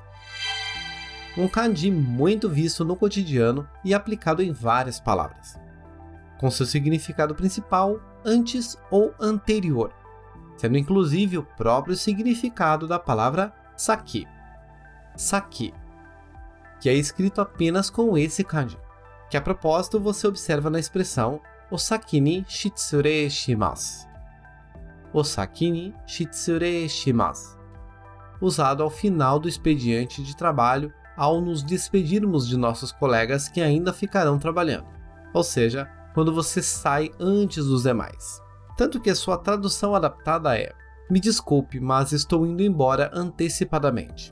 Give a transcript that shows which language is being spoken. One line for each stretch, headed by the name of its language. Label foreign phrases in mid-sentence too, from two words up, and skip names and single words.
Portuguese: Um kanji muito visto no cotidiano e aplicado em várias palavras, com seu significado principal antes ou anterior, sendo inclusive o próprio significado da palavra saki. Saki, que é escrito apenas com esse kanji, que a propósito você observa na expressão
Japanese: お先に失礼します. お先に失礼します,
Portuguese: usado ao final do expediente de trabalho ao nos despedirmos de nossos colegas que ainda ficarão trabalhando, ou seja, quando você sai antes dos demais. Tanto que a sua tradução adaptada é: me desculpe, mas estou indo embora antecipadamente.